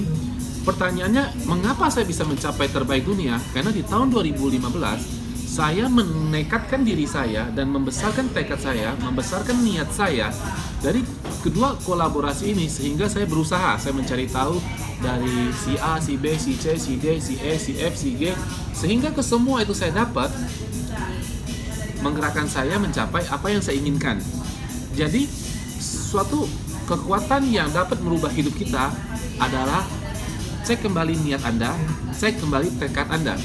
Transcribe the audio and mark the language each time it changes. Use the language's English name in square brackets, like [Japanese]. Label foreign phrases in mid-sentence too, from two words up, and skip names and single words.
[Indonesian] Pertanyaannya, mengapa saya bisa mencapai terbaik dunia? Karena di tahun 2015, saya menekadkan diri saya dan membesarkan tekad saya, membesarkan niat saya dari kedua kolaborasi ini, sehingga saya berusaha, saya mencari tahu dari si A, si B, si C, si D, si E, si F, si G, sehingga ke semua itu saya dapat menggerakkan saya mencapai apa yang saya inginkan. Jadi, suatu kekuatan yang dapat merubah hidup kita adalah cek kembali niat Anda, cek kembali tekad Anda.